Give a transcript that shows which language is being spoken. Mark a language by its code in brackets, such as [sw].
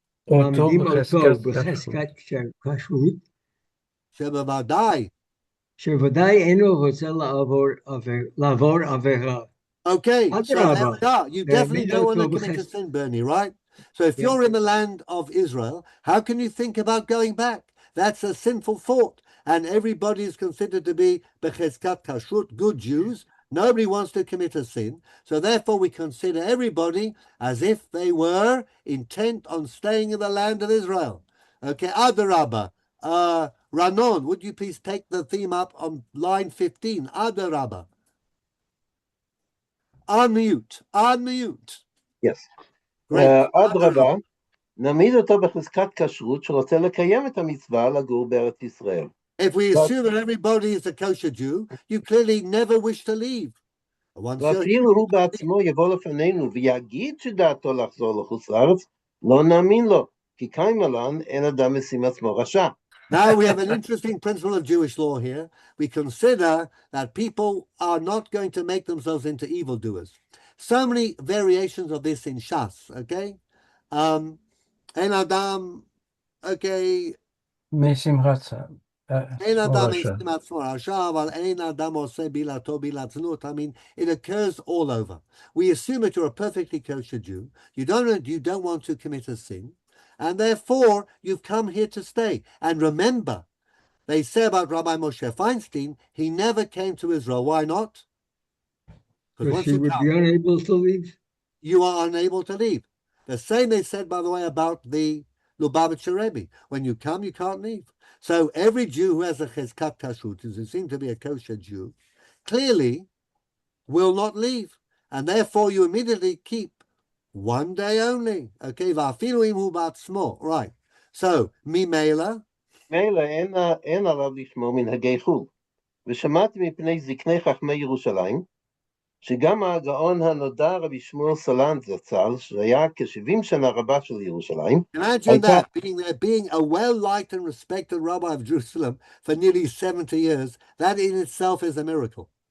[he] מעמידים אותו בחזקת כשרות, שבוודאי. שוודאי אינו רוצה לעבור עבירה. [en] Okay, so there we are. You definitely don't want to commit a sin, Bernie, right? So if you're in the land of Israel, how can you think about going back? That's a sinful thought. And everybody is considered to be bechezkat kashrut, good Jews. Nobody wants to commit a sin. So therefore we consider everybody as if they were intent on staying in the land of Israel. Okay, Adarabba. Ranon, would you please take the theme up on line 15? Adarabba. Unmute. Yes. Great. [he] אדרבה, נעמיד אותו בחזקת כשרות שרוצה לקיים את המצווה לגור בארץ ישראל. [en] If we assume that everybody is a kosher Jew, you clearly never wish to leave. [he] ואפילו הוא בעצמו יבוא לפנינו ויגיד שדעתו לחזור לחוץ לארץ, לא נאמין לו, כי קיימלן אין אדם משים עצמו רשע. [en] Now we have an interesting principle of Jewish law here. We consider that people are not going to make themselves into evildoers. So many variations of this in Shas, okay? En Adam, okay. משמחת [he] אין אדם משים עצמו רשע, אבל אין אדם עושה בילתו בילת זנות. [en] I mean, it occurs all over. We assume that you're a perfectly kosher Jew. You don't want to commit a sin. And therefore, you've come here to stay. And remember, they say about Rabbi Moshe Feinstein, he never came to Israel. Why not? Because he would be unable to leave. You are unable to leave. The same they said, by the way, about the Lubavitcher Rebbe. When you come, you can't leave. So every Jew who has a chezkat kashrut, who seems to be a kosher Jew, clearly will not leave. And therefore, you immediately keep 1 day only. Okay, [he] va'afilu hu ba'atzmo. [en] Right. So, [he] ממילא. מילא אין עליו לשמור מנהגי חו"ל. ושמעתי מפני זקני חכמי ירושלים, שגם הגאון הנודע רבי שמואל סלנט זצ"ל, שהיה כ-70 שנה רבה של ירושלים. [en] Imagine that, being a well-liked and respected rabbi of Jerusalem for nearly 70 years, that in itself is a miracle.